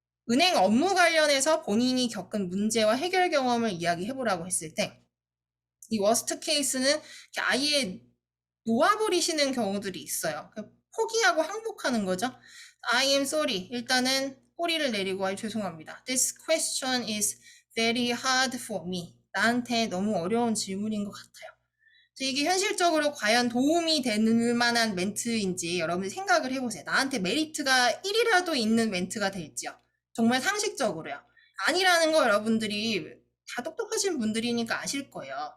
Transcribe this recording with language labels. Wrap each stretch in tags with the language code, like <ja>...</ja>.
<ko>은행 업무 관련해서 본인이 겪은 문제와 해결 경험을 이야기해보라고 했을 때 이 워스트 케이스는 아예 놓아버리시는 경우들이 있어요. 포기하고 항복하는 거죠.</ko> <en>I am sorry.</en> <ko>일단은 꼬리를 내리고 죄송합니다.</ko> <en>This question is very hard for me.</en> <ko>나한테 너무 어려운 질문인 것 같아요. 이게 현실적으로 과연 도움이 되는 만한 멘트인지 여러분이 생각을 해보세요. 나한테 메리트가 1이라도 있는 멘트가 될지요. 정말 상식적으로요. 아니라는 거 여러분들이 다 똑똑하신 분들이니까 아실 거예요.</ko>